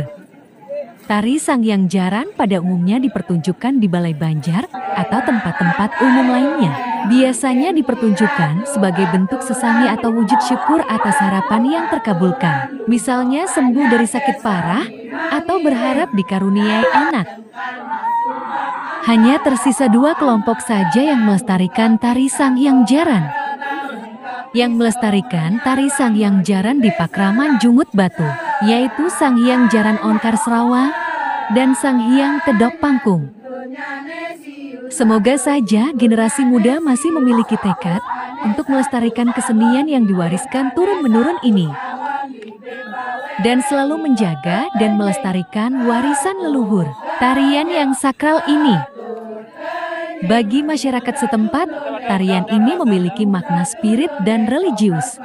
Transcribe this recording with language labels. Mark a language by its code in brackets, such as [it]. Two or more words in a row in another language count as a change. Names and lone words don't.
[id] Tari Sangyang Jaran pada umumnya dipertunjukkan di balai banjar atau tempat-tempat umum lainnya. Biasanya dipertunjukkan sebagai bentuk sesangi atau wujud syukur atas harapan yang terkabulkan. Misalnya sembuh dari sakit parah atau berharap dikaruniai anak. Hanya tersisa 2 kelompok saja yang melestarikan Tari Sangyang Jaran. Yang melestarikan Tari Sangyang Jaran di Pakraman Jungut Batu, yaitu Sangyang Jaran Onkar Serawa dan Sangyang Kedok Pangkung. Semoga saja generasi muda masih memiliki tekad untuk melestarikan kesenian yang diwariskan turun-menurun ini, dan selalu menjaga dan melestarikan warisan leluhur. Tarian yang sakral ini, bagi masyarakat setempat, tarian ini memiliki makna spirit dan religius.